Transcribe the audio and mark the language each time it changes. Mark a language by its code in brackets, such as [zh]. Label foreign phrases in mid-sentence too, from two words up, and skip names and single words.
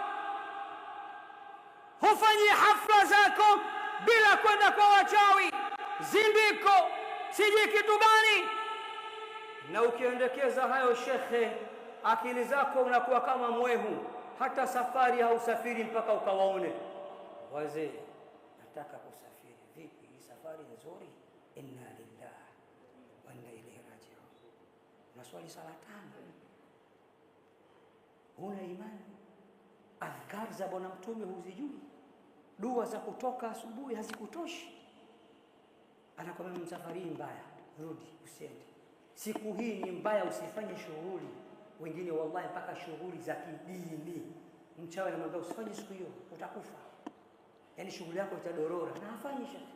[sw] hufanyi hafla zako bila kwenda kwa wachawi, zindiko siji kitu gani, na ukiendekeza hayo shekhe, akili zako unakuwa kama mwehu, hata safari hausafiri mpaka ukawaone wazee, nataka kusafiri. Vipi hii safari nzuri? [ar] إنا لله وإنا إليه راجعون. [sw] Unaswali sala 5, una imani, adhkar za bwana mtume huzijui, dua za kutoka asubuhi hazikutoshi, anakwambia msafari mbaya, rudi, usiende. Siku hii ni mbaya, usifanye shughuli. Wengine wallahi mpaka shughuli za kidini, mchawi anamwambia usifanye siku hiyo, utakufa, yani shughuli yako itadorora, na afanye shaka.